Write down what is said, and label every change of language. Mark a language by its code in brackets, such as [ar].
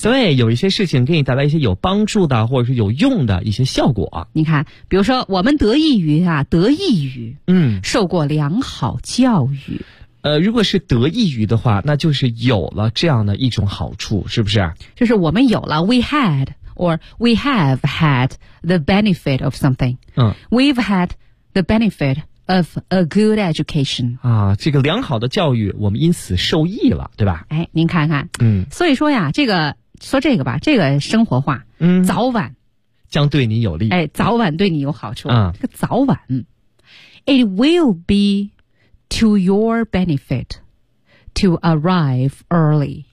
[zh] 对，有一些事情给你带来一些有帮助的或者是有用的一些效果。你看比如说我们得益于啊，得益于受过良好教育，如果是得益于的话，那就是有了这样的一种好处，是不是？就是我们有了 we had [en] or we have had the benefit of something.、 [zh] 嗯、 [en] We've had the benefit of a good education. [zh] 啊，这个良好的教育我们因此受益了，对吧？哎，您看看，嗯，所以说呀，这个说这个吧，这个生活化，嗯，早晚将对你有利。哎，早晚对你有好处。嗯， [en] 这个早晚，it will be to your benefit to arrive early.